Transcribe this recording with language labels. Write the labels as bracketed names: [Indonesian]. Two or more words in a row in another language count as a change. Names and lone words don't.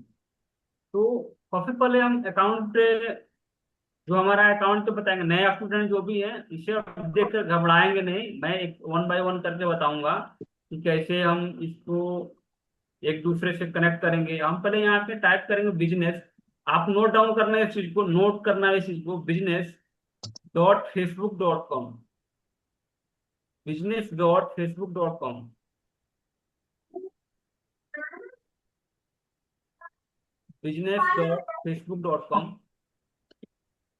[Hindi] तो सबसे पहले हम अकाउंट पे, जो हमारा अकाउंट पे बताएंगे, नए स्टूडेंट जो भी है, इसे आप देखकर घबराएंगे नहीं, मैं एक [English] one by one [Hindi] करके बताऊंगा कि कैसे हम इसको एक दूसरे से कनेक्ट करेंगे। हम पहले यहाँ पे टाइप करेंगे बिजनेस। आप [English] note down [Hindi] करना है इस चीज को, नोट करना है इस चीज को, business.facebook.com, business.facebook.com, business.facebook.com।